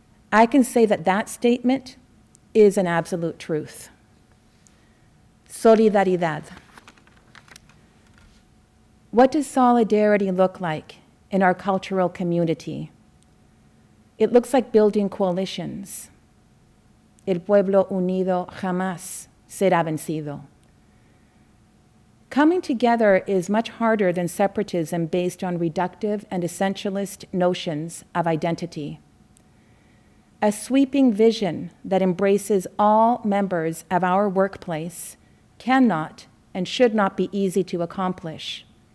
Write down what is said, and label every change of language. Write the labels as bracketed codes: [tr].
[en] I can say that that statement is an absolute truth. Solidaridad. What does solidarity look like in our cultural community? It looks like building coalitions. [es] El pueblo unido jamás será vencido. [en] Coming together is much harder than separatism based on reductive and essentialist notions of identity. A sweeping vision that embraces all members of our workplace cannot and should not be easy to accomplish.